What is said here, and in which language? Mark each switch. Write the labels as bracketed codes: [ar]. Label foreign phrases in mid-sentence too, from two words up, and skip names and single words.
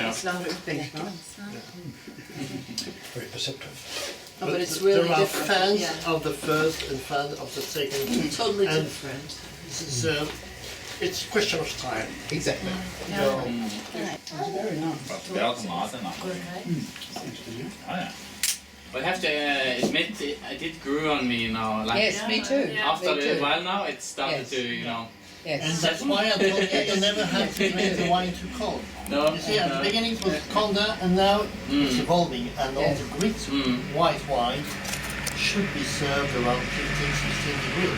[en] yeah. It's longer. Thanks, right? Very perceptive. Oh, but it's really there are different. fans of the first and fans of the second. Totally And different. This is, it's a question of style. Exactly. No. It's very nice. [no] Det er altså mat, den. Ja, ja. [en] But I have to admit, it did grew on me now. Like Yes, me too. after Me a too. while now, it started Yes. to, you know. And Yes. that's why I told you you never have to drink the wine too cold. No. You see, at the beginning it was colder, and now it's evolving, and all Yes. the great white wine should be served around 15, 16 degrees.